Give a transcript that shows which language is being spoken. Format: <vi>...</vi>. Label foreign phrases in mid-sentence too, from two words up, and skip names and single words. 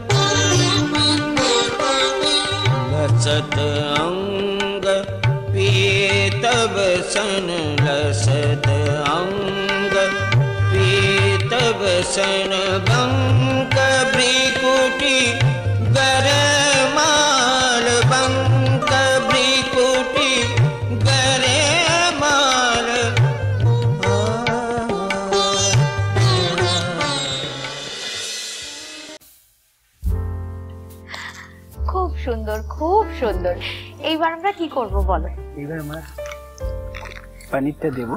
<awa>लसत अंग पीतव सन, लसत अंग पीतव सन, बंक भ्रिकुटी गरमाल, बंक भ्रिकुटी गरमाल।</awa> <bn>খুব সুন্দর, খুব সুন্দর। এইবার আমরা কি করব বলো। এবার আমরা পনিরটা দেবো।</bn>